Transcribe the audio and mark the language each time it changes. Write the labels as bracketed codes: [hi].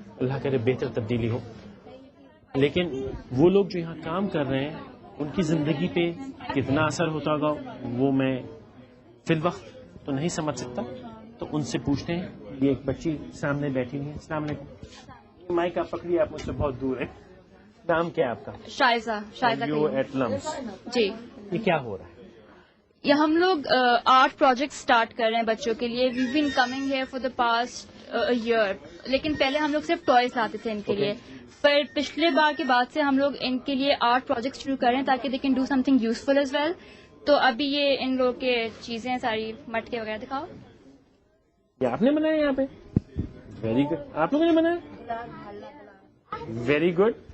[ur] اللہ کرے بہتر تبدیلی ہو. لیکن وہ لوگ جو یہاں کام کر رہے ہیں ان کی زندگی پہ کتنا اثر ہوتا ہوگا وہ میں فی الوقت تو نہیں سمجھ سکتا. تو ان سے پوچھتے ہیں. یہ ایک بچی سامنے بیٹھی ہوئی ہے. السلام علیکم. مائک آپ پکڑیے، آپ مجھ سے بہت دور ہیں. نام کیا ہے آپ کا؟ شائزہ. [en] At LUMS. [ur] جی. یہ کیا ہو رہا ہے؟ یہ ہم لوگ آرٹ پروجیکٹ سٹارٹ کر رہے ہیں بچوں کے لیے. [en] We been coming here for the past year. [ur] لیکن پہلے ہم لوگ صرف ٹوائز لاتے تھے ان کے لیے. پھر پچھلے بار کے بعد سے ہم لوگ ان کے لیے آرٹ پروجیکٹ شروع کر رہے ہیں تاکہ [en] They can do something useful as well. [ur] تو ابھی یہ ان لوگوں کے چیزیں ساری مٹکے وغیرہ دکھاؤ. یہ آپ نے بنایا یہاں پہ؟ [en] Very good. [ur] آپ لوگوں نے بنایا؟ [en] Very good.